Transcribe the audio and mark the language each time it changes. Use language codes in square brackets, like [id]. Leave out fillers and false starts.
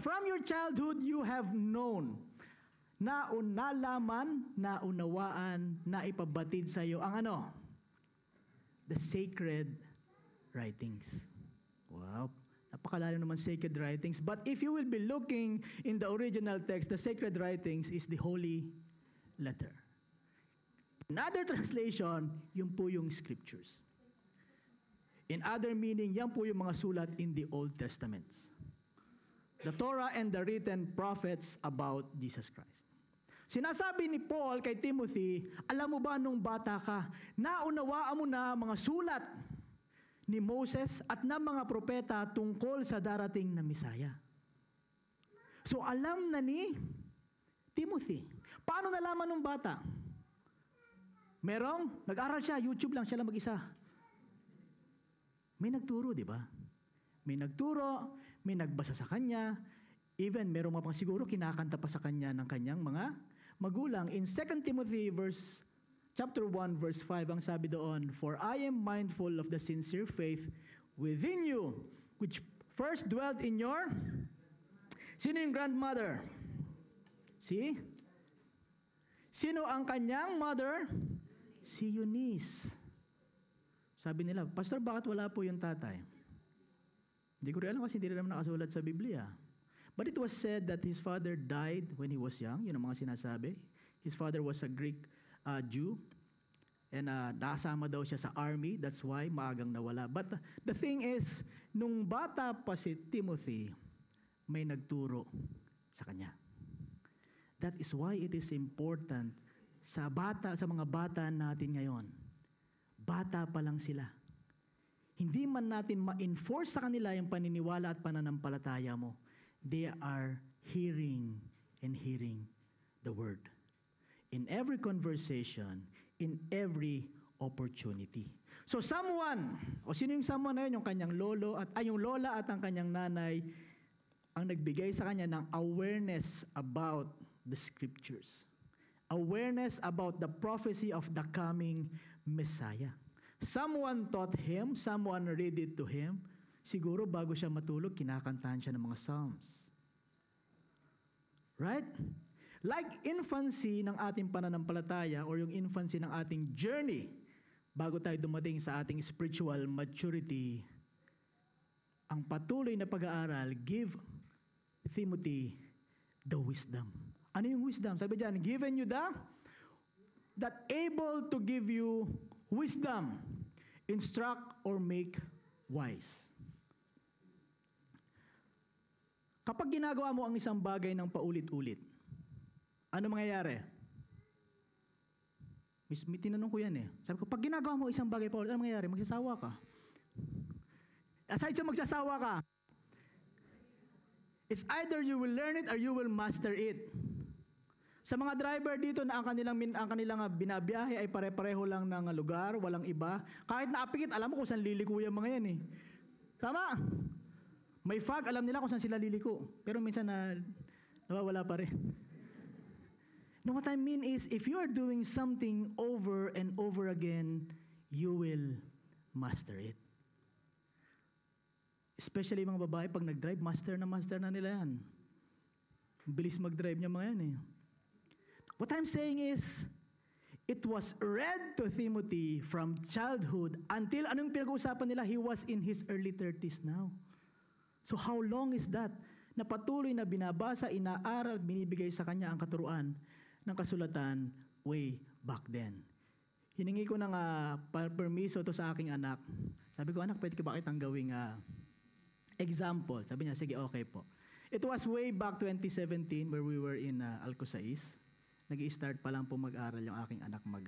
[en] From your childhood, you have known. [tl] Nalaman, naunawaan, naipabatid sa iyo ang ano? [en] The sacred writings. Wow. [tl] Napakalalim naman [en] sacred writings. But if you will be looking in the original text, the sacred writings is the holy letter. Another translation, [tl] yun po yung [en] scriptures. In other meaning, [tl] yan po yung mga sulat [en] in the Old Testaments. The Torah and the written prophets about Jesus Christ. [tl] Sinasabi ni Paul kay Timothy, alam mo ba nung bata ka, naunawaan mo na mga sulat ni Moses at ng mga propeta tungkol sa darating na Misaya. So alam na ni Timothy. Paano nalaman nung bata? Nag-aral siya, YouTube lang, siya lang mag-isa. May nagturo, di ba? May nagturo, may nagbasa sa kanya, even merong mga siguro kinakanta pa sa kanya ng kanyang mga magulang. [en] In 2 Timothy chapter 1 verse 5, [tl] ang sabi doon, [en] for I am mindful of the sincere faith within you, which first dwelt in your... [tl] Sino yung grandmother? See? Sino ang kanyang mother? Si Eunice. Sabi nila, Pastor, bakit wala po yung tatay? Hindi ko rin alam kasi hindi rin naman nakasulat sa Biblia. [en] But it was said that his father died when he was young. [tl] Yun ang mga sinasabi. [en] His father was a Greek Jew. [tl] And nakasama daw siya sa army. [en] That's why [tl] maagang nawala. [en] But the thing is, [tl] nung bata pa si Timothy, may nagturo sa kanya. [en] That is why it is important [tl] sa mga bata natin ngayon. Bata pa lang sila. Hindi man natin ma-enforce sa kanila yung paniniwala at pananampalataya mo. [en] They are hearing and hearing the word. In every conversation, in every opportunity. [tl] So someone, o sino yung someone na yun? Yung kanyang yung lola at ang kanyang nanay, ang nagbigay sa kanya ng [en] awareness about the scriptures. Awareness about the prophecy of the coming Messiah. Someone taught him, someone read it to him. [tl] Siguro bago siya matulog, kinakantahan siya ng mga psalms. Right? Like infancy ng ating pananampalataya or yung infancy ng ating journey bago tayo dumating sa ating spiritual maturity, ang patuloy na pag-aaral, [en] give Timothy the wisdom. [tl] Ano yung wisdom? Sabi diyan, [en] given you that able to give you wisdom, instruct or make wise. [tl] Kapag ginagawa mo ang isang bagay ng paulit-ulit, ano mangyayari? May tinanong ko yan eh. Sabi ko, pag ginagawa mo isang bagay paulit, ano mangyayari? Magsasawa ka. [en] Aside [tl] sa magsasawa ka, [en] it's either you will learn it or you will master it. [tl] Sa mga driver dito na ang kanilang binabiyahe ay pare-pareho lang ng lugar, walang iba. Kahit naapikit, alam mo kung saan liliko yung mga yan eh. Tama? May fog, alam nila kung saan sila liliko. Pero minsan nawawala pa rin. [en] No, what I mean is, if you are doing something over and over again, you will master it. [tl] Especially mga babae, pag nag-drive, master na nila yan. Bilis mag-drive niya mga yan eh. [en] What I'm saying is, it was read to Timothy from childhood until, [tl] anong pinag-uusapan nila? [en] He was in his early 30s now. So how long is that? [tl] Na patuloy na binabasa, inaaral, binibigay sa kanya ang katuruan ng kasulatan [en] way back then. [tl] Hiningi ko ng permiso to sa aking anak. Sabi ko, anak, pwede ka ba kitang gawing example? Sabi niya, sige, okay po. [en] It was way back 2017 where we were in Alcosais. [tl] Nag-i-start pa lang po mag-aral yung aking anak